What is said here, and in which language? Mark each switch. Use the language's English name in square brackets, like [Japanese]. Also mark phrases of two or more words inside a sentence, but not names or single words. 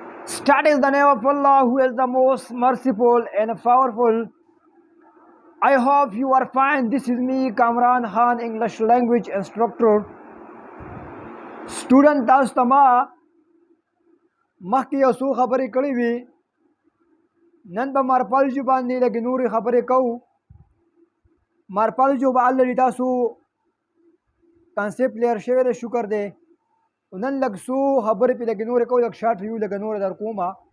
[English] Start is the name of Allah, who is the most merciful and powerful. I hope you are fine. This is me, Kamran Khan, English language instructor. [Pashto] Student تاسو ته ما مخکې یو څو خبرې کړې وي. نن به مارپالجو باندې لږې نورې خبرې کوو. مارپالجو به الریډي تاسو [English] concept clear [Pashto] شوی دی، شکر دی. نن لږ څو خبرې پرې لږې نورې کوو، لږ [English] short review [Pashto] لږه نوره در کومه.